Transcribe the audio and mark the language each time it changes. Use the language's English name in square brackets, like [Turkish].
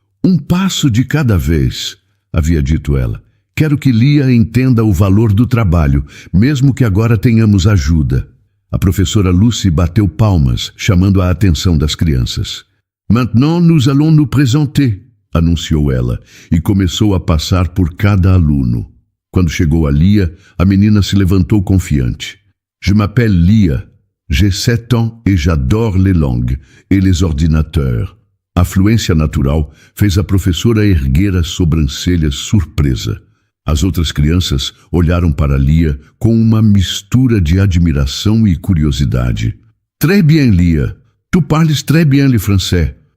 [Portuguese] Um passo de cada vez, havia dito ela. Quero que Lia entenda o valor do trabalho, mesmo que agora tenhamos ajuda. A professora Lucy bateu palmas, chamando a atenção das crianças. [French] Maintenant nous allons nous présenter, [Portuguese] anunciou ela, e começou a passar por cada aluno. Quando chegou a Lia, a menina se levantou confiante. [French] Je m'appelle Lia, j'ai 7 ans et j'adore les langues et les ordinateurs. [Portuguese] A fluência natural fez a professora erguer as sobrancelhas surpresa. As outras crianças olharam para Lia com uma mistura de admiração e curiosidade. [French] Très bien, Lia. Tu parles très bien le français.